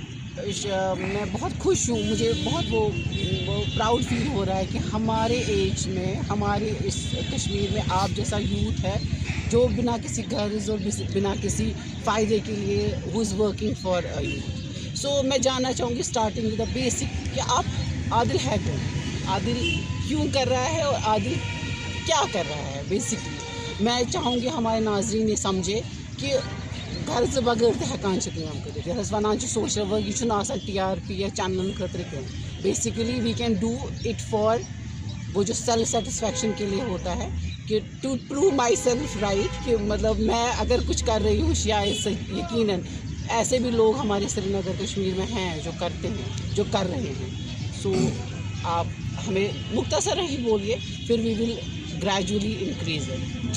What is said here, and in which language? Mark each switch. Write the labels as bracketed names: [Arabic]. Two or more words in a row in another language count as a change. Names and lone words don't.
[Urdu] میں بہت خوش ہوں، مجھے بہت وہ [English] proud feel [Urdu] ہو رہا ہے کہ ہمارے ایج میں، ہمارے اس کشمیر میں آپ جیسا یوتھ ہے جو بنا کسی غرض اور بنا کسی فائدے کے لیے [English] who is working for youth. [Urdu] سو میں جاننا چاہوں گی [English] starting with the basic [Urdu] کہ آپ عادل ہے کون، عادل کیوں کر رہا ہے اور عادل کیا کر رہا ہے بیسکلی۔ میں چاہوں گی ہمارے ناظرین یہ سمجھے کہ [Kashmiri] غرض بغیر تہ ہیکان کٲم کٔرِتھ، یَتھ أسۍ وَنان چھِ [English] social work, [Kashmiri] یہِ چھُنہٕ آسان TRP یا چینلن خٲطرٕ کینٛہہ۔ [English] basically we can do it for [Urdu] وہ جو [English] self satisfaction [Urdu] کے لیے ہوتا ہے کہ [English] to prove myself right, [Urdu] کہ مطلب میں اگر کچھ کر رہی ہوں شاید یقیناً ایسے بھی لوگ ہمارے سری نگر کشمیر میں ہیں جو کرتے ہیں، جو کر رہے ہیں۔ سو آپ ہمیں مختصر ہی بولیے، پھر [English] we will gradually increase it.